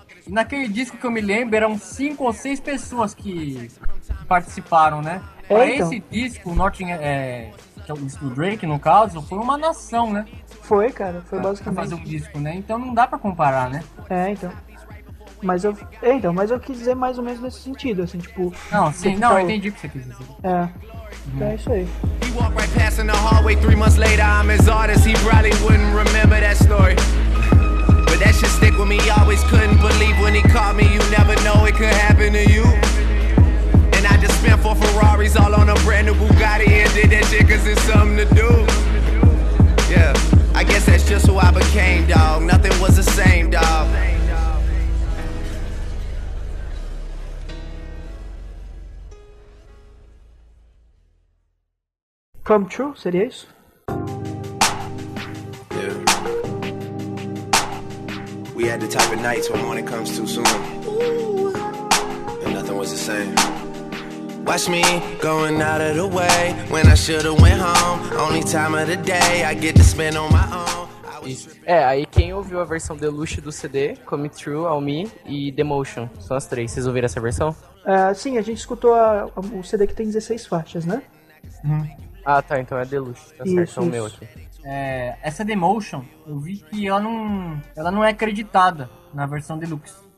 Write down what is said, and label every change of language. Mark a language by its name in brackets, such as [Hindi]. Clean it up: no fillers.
[Portuguese] Naquele disco que eu me lembro, eram 5 ou 6 pessoas que participaram, né? Esse disco, que é o disco do Drake, no caso, foi uma nação, né? Foi, cara, foi basicamente. Pra fazer um disco, né? Então não dá pra comparar, né? Mas eu quis dizer mais ou menos nesse sentido, assim, tipo... Eu entendi o que você quis dizer. É isso aí. [English] He walked right past in the hallway 3 months later. I'm his artist. He probably wouldn't remember that story. But that shit stick with me. Always couldn't believe when he caught me. You never know it could happen to you. And I just spent 4 Ferraris all on a brand new Bugatti and did that shit cause it's something to do. Yeah, I guess that's just who I became, dawg. Nothing was the same, dawg. [Portuguese] Come True, seria isso? Yeah. [English] We had the type of nights when morning comes too soon. Ooh. And nothing was the same. Watch me going out of the way when I should have went home. Only time of the day I get to spend on my own. [Portuguese] Aí quem ouviu a versão deluxe do CD, Come True, All Me e The Motion? São as 3. Vocês ouviram essa versão? Sim, a gente escutou o CD que tem 16 faixas, né? Ah, tá, então é deluxe, tá certo, isso. O meu aqui. Essa The Motion, eu vi que ela não é acreditada na versão deluxe.